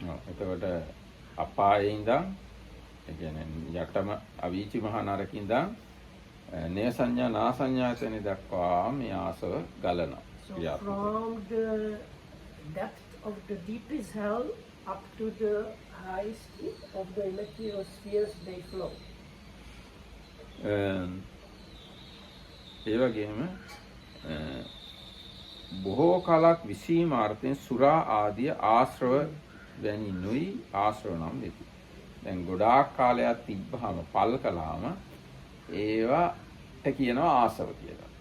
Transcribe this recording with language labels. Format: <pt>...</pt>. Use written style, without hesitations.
<si>එතකොට අපායේ ඉඳන් ඒ කියන්නේ යටම අවීචි මහා නරකින් ඉඳන් නේව සංඥා නාසඤ්ඤායතනෙ දක්වා මේ ආසව ගලනවා.</si> <en>So from the depth of the deepest hell up to the highest of the material spheres they flow.</en> <si>ඒ වගේම බොහෝ කලක් විසීමාර්ථයෙන් සුරා ආදී ආශ්‍රව වැනි නුයි ආශ්‍රව නම් වෙති. දැන් ගොඩාක් කාලයක් තිබ්බහම පල් කළාම ඒවට කියනවා ආසව කියලා.</si>